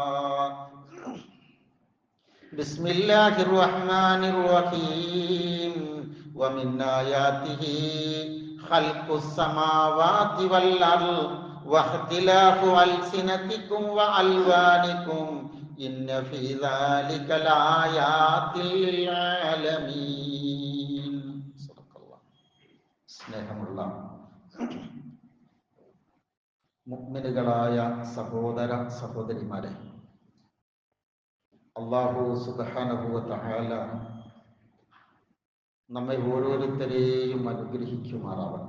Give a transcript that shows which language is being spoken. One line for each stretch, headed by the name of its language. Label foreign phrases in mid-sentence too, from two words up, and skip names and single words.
Arabic: بسم الله الرحمن الرحيم ومن آياته خلق السماوات والأرض واختلاف ألسنتكم وألوانكم إن في ذلك لآيات للعالمين صدق الله
Malayalam: സ്നേഹമുള്ള മുഅ്മിനുകളായ സഹോദര സഹോദരിമാരെ,
Arabic: الله سبحانه وتعالى
Malayalam: നമ്മെ ഓരോരുത്തരെയും അനുഗ്രഹിക്കുമാറാവട്ടെ.